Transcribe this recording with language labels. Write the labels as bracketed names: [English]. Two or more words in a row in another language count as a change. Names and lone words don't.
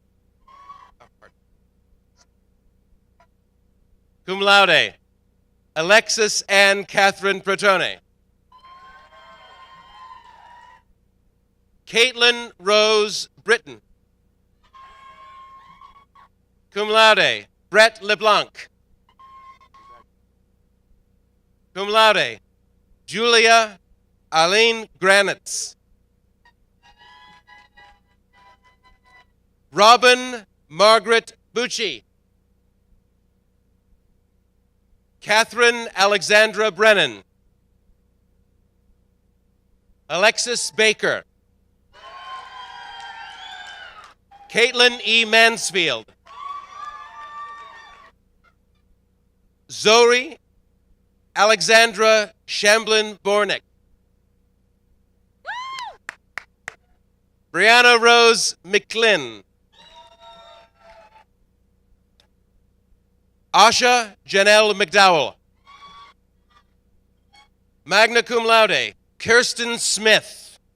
[Latin] Cum laude, [English] Alexis Ann Catherine Protone. Caitlin Rose Britton. [Latin] Cum laude, Brett LeBlanc. Cum laude, [English] Julia Aline Granitz. Robin Margaret Bucci. Catherine Alexandra Brennan. Alexis Baker. Caitlin E. Mansfield. Zoe Alexandra Shamblin-Bornick. Brianna Rose McClin. Asha Janelle McDowell. [Latin] Magna cum laude, Kirsten Smith.